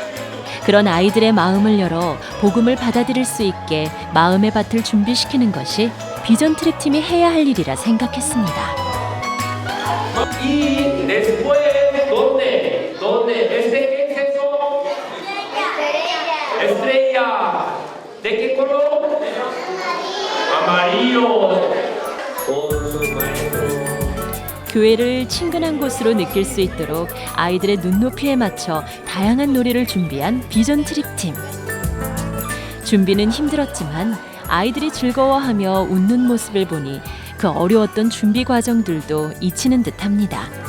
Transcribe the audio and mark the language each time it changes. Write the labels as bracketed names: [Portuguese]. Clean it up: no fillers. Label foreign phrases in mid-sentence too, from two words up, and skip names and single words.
[Korean] 그런 아이들의 마음을 열어 복음을 받아들일 수 있게 마음의 밭을 준비시키는 것이 비전 트립 팀이 해야 할 일이라 생각했습니다. [Spanish] Y después, ¿dónde? ¿Qué es eso? Estrella. ¿De qué color? Amarillo. [Korean] 교회를 친근한 곳으로 느낄 수 있도록 아이들의 눈높이에 맞춰 다양한 놀이를 준비한 비전 트립 팀. 준비는 힘들었지만 아이들이 즐거워하며 웃는 모습을 보니 그 어려웠던 준비 과정들도 잊히는 듯합니다.